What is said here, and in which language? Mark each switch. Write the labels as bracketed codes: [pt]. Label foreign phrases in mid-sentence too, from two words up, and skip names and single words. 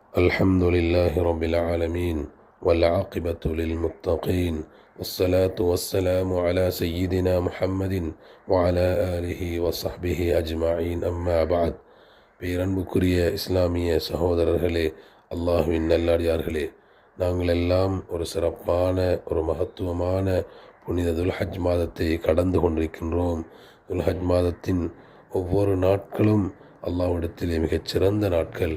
[ar] الحمد لله رب العالمين والعاقبة للمتقين والصلاة والسلام على سيدنا محمد وعلى آله وصحبه أجمعين أما بعد. [ta] பேரன்புக்குரிய இஸ்லாமிய சகோதரர்களே, அல்லாஹ்வின் நல்லடியார்களே, நாங்கள் எல்லாம் ஒரு சிறப்பான ஒரு மகத்துவமான புனித துல்ஹஜ் மாதத்தை கடந்து கொண்டிருக்கின்றோம். துல்ஹஜ் மாதத்தின் ஒவ்வொரு நாட்களும் அல்லாஹ்விடத்திலே மிகச்சிறந்த நாட்கள்.